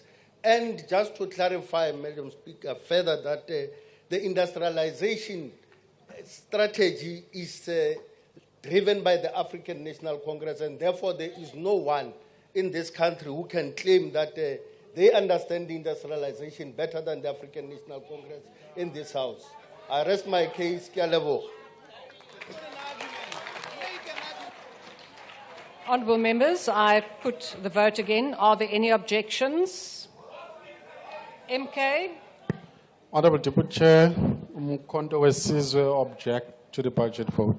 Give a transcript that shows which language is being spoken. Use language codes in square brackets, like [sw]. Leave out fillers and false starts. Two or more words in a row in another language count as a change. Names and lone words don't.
[en] And just to clarify, Madam Speaker, further that the industrialization strategy is driven by the African National Congress, and therefore there is no one in this country who can claim that they understand industrialization better than the African National Congress in this House. I rest my case. [tn] Ke a leboga. [en] Honourable members, I put the vote again. Are there any objections? MK? Honourable Deputy Chair, Umkhonto wesizwe object to the budget vote.